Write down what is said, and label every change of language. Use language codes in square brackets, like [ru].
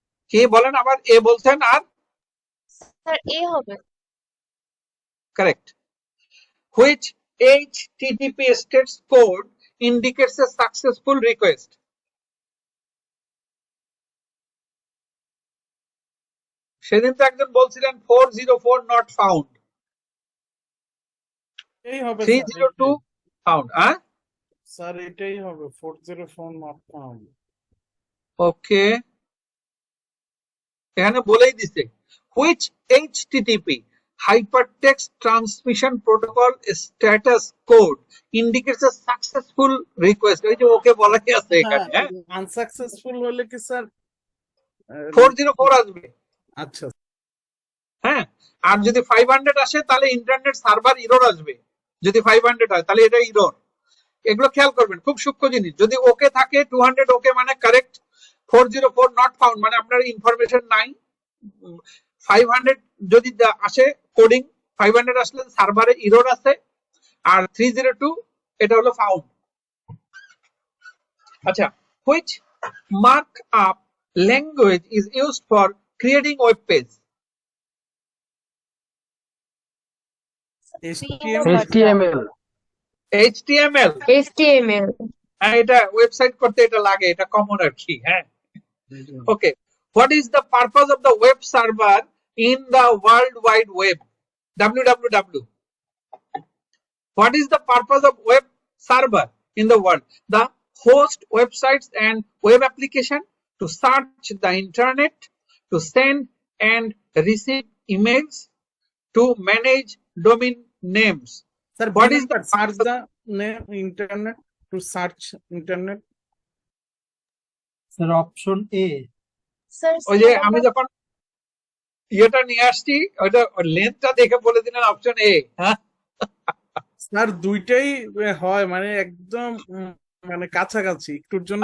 [bn] কে বলেন আবার? এ বলছেন আর স্যার এ হবে। [en] correct. Which HTTP states code indicates a successful request? [bn] সেদিন তো একজন বলছিলেন 404 not found, এই হবে স্যার, [en] 302 found. হ্যাঁ, [bn] স্যার এটাই হবে 404 নট ফাউন্ড। ওকে, এখানে বলেই দিছে [en] which HTTP hypertext transmission protocol status code indicates a successful request. [bn] ওই যে ওকে বলাই আছে এখানে, হ্যাঁ, আনসাকসেসফুল হলে কি স্যার 404 আসবে, আচ্ছা হ্যাঁ। আর যদি 500 আসে তাহলে ইন্টারনেট সার্ভার এরর আসবে, যদি 500 হয় তাহলে এটা এরর। এগুলো খেয়াল করবেন, খুব সূক্ষ্ম জিনিস। যদি ওকে থাকে 200 ওকে মানে কারেক্ট, 404 নট ফাউন্ড মানে আপনার ইনফরমেশন নাই। 500 যদি আসে কোডিং, 500 আসলে সার্ভারে এরর আছে, আর 302 এটা হলো ফাউন্ড। [en] আচ্ছা, which markup language is used for creating web page? HTML. HTML. HTML. [bn] হ্যাঁ, এটা ওয়েবসাইট করতে এটা লাগে, এটা কমন আর কি, হ্যাঁ। [en] Okay, what is the purpose of the web server in the world wide web? www. What is the purpose of web server in the world? The host websites and web application, to search the internet, to send and receive emails, to manage domain names. [bn] Sir [en] What is the search the internet, to search internet. [bn] Sir option A sir ওই যে আমি যখন ইয়েটা নিয়ে আসছি ওইটা লেন্থটা দেখে বলে দিলেন অপশন এ, হ্যাঁ। স্যার দুইটাই হয়, মানে একদম মানে কাছাকাছি, একটুর জন্য